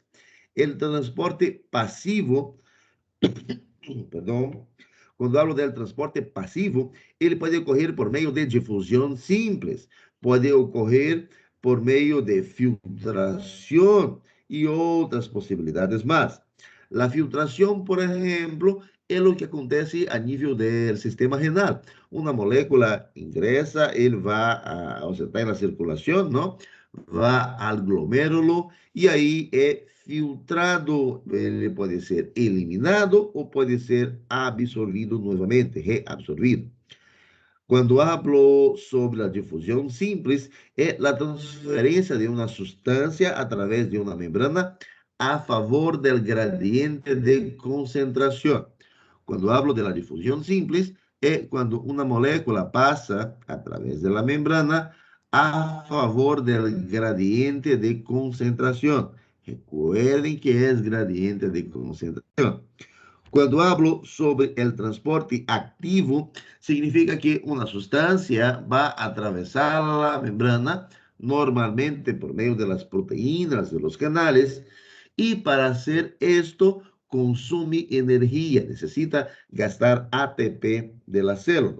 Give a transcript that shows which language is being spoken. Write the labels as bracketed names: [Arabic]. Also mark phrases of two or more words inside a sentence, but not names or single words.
[Spanish] El transporte pasivo, perdón, cuando hablo del transporte pasivo, ele puede ocurrir por medio de difusión simples, puede ocurrir por medio de filtración y otras posibilidades más. La filtración, por ejemplo, es lo que acontece a nível del sistema renal. Una molécula ingresa, [Portuguese] ele vai, você está na circulação, não? Vai al glomérulo e aí é filtrado, ele pode ser eliminado ou pode ser absorvido novamente, reabsorvido. Quando hablo sobre a difusão simples, é a transferência de uma substância através de uma membrana a favor del gradiente de concentração. Quando [Spanish] hablo de la [Portuguese] difusão simples, é quando uma molécula passa através da membrana a favor del gradiente de concentração. Recuerden que é gradiente de concentração. [Spanish] Quando hablo sobre el transporte activo, significa que una sustancia va a atravesar la membrana, normalmente por medio de las proteínas de los canales, y para hacer esto consume energía, necesita gastar ATP de la célula.